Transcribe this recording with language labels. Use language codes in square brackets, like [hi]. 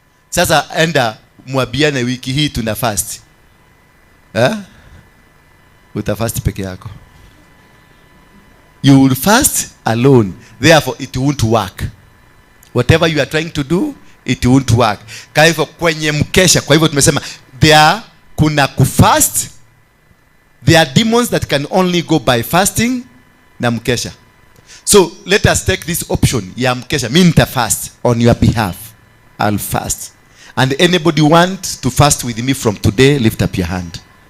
[sw] Sasa enda mwabiane wiki hii tuna fast. Utafast peke yako. [en] You will fast alone. Therefore it won't work. Whatever you are trying to do, it won't work. [sw] Kwa hivyo kwenye mkesha, kwa hivyo tumesema kuna kufast. [en] There are demons that can only go by fasting [sw] na mkesha. [en] So let us take this option [sw] ya mkesha. Mimi nita [en] fast on your behalf. I'll fast. And anybody want to fast with me from today, lift up your hand.